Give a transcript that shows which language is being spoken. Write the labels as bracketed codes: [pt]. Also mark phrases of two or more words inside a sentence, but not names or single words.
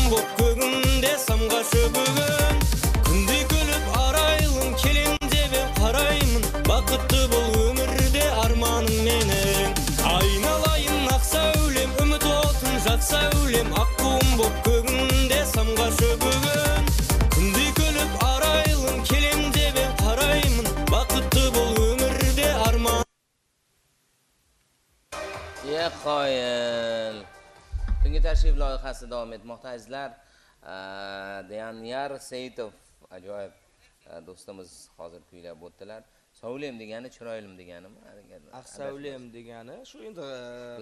[kk] боп көгінде самғашы бүгін күнде күліп арайлым келем қараймын бақытты бұл өмірде арманым менің айналайын ақ сәулем үміт отын жат сәулем аққуым боп көгінде самғашы бүгін күнде күліп арайлым келем деп қараймын бақытты бұл өмірде арман [uz] Qoyil. Tungi tashrif loyihasi davom etmoqda azizlar. Daniyar Saitov ajoyib do'stimiz hozir kuylab o'tdilar. Sovlem degani chiroylim deganimi? Savlem degani shu endi qiz